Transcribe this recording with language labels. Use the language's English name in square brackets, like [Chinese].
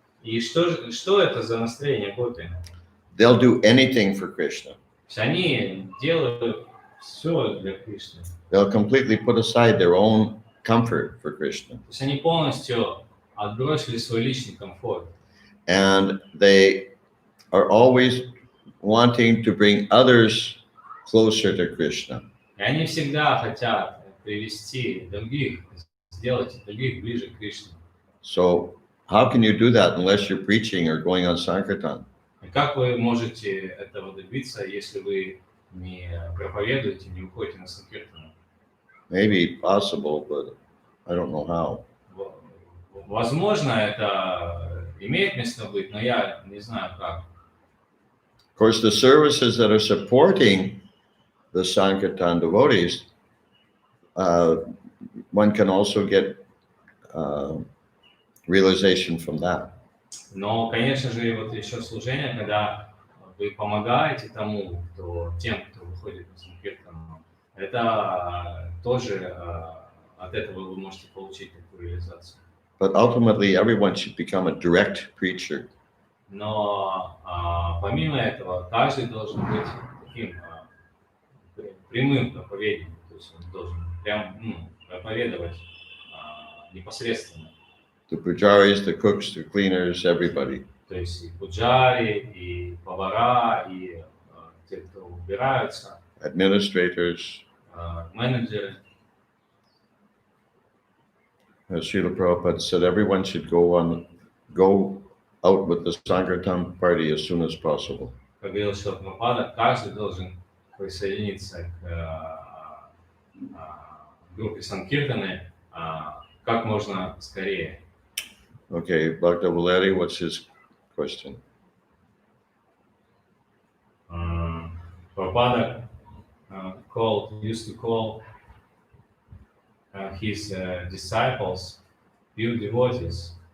[Russian] И что это за настроение гопи? [English] They'll do anything for Krishna. [Russian] Они делают все для Кришны. [English] They'll completely put aside their own comfort for Krishna. [Russian] То есть они полностью отбросили свой личный комфорт. [English] And they are always wanting to bring others closer to Krishna. [Russian] И они всегда хотят привести других, сделать других ближе к Кришне. [English] So how can you do that unless you're preaching or going on Sankirtan? [Russian] И как вы можете этого добиться, если вы не проповедуете, не уходите на Санкиртану? [English] Maybe possible, but I don't know how. [Russian] Возможно, это имеет место быть, но я не знаю как. [English] Of course, the services that are supporting the Sankirtan devotees, one can also get realization from that. [Russian] Но, конечно же, вот еще служение, когда вы помогаете тем, кто выходит на Санкиртану, это тоже от этого вы можете получить такую реализацию. [English] But ultimately, everyone should become a direct preacher. [Russian] Но помимо этого, каждый должен быть таким прямым проповедником, то есть он должен прям проповедовать непосредственно. [English] The pujaris, the cooks, the cleaners, everybody. [Russian] То есть и пуджари, и повара, и те, кто убираются, [English] Administrators. [Russian] менеджеры. [English] As Srila Prabhupada said, everyone should go out with the Sankirtan party as soon as possible. [Russian] Как говорил Шрила Прабхупада, каждый должен присоединиться к группе Санкиртаны как можно скорее. [English] Okay, Bhakta Valeri, what's his question? Prabhupada used to call his disciples pure devotees.